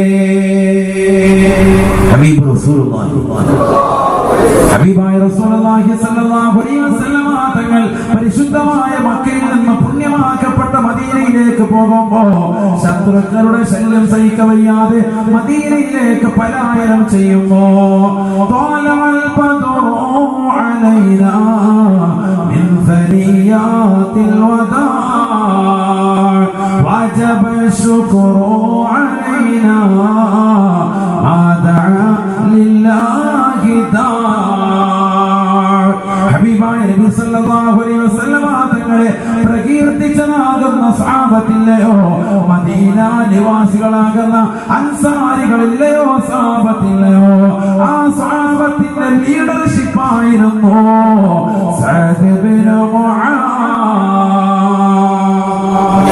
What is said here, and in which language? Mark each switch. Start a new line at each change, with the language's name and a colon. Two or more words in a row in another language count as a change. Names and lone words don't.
Arabic: حبيب رسول الله
Malayalam: ഹബീബായ റസൂലുള്ളാഹി
Arabic: صلى الله عليه وسلم
Malayalam: തങ്ങൾ പരിശുദ്ധമായ മക്കയിൽ നിന്ന് പുണ്യമാക്കപ്പെട്ട മദീനയിലേക്ക് പോകുമ്പോൾ ശത്രുക്കളുടെ ശല്യം സഹിക്കവയ്യാതെ മദീനയിലേക്ക് പലായനം ചെയ്യുമ്പോ
Arabic: من ثنيات الوداع وجب الشكر علينا ما دعا لله داع.
Malayalam: ഹബീബായ നബി
Arabic: صلى الله عليه وسلم
Malayalam: തങ്ങളെ പ്രകീർത്തിച്ചതാകുന്ന സ്വഹാബത്തില്ലയോ, മദീന നിവാസികളാകുന്ന അൻസാരികളില്ലയോ, സ്വഹാബത്തില്ലയോ, ആ സ്വഹാബത്തിന്റെ ലീഡർഷിപ്പ് ആയിരുന്നു സഅദ് ബിൻ മുആദ്.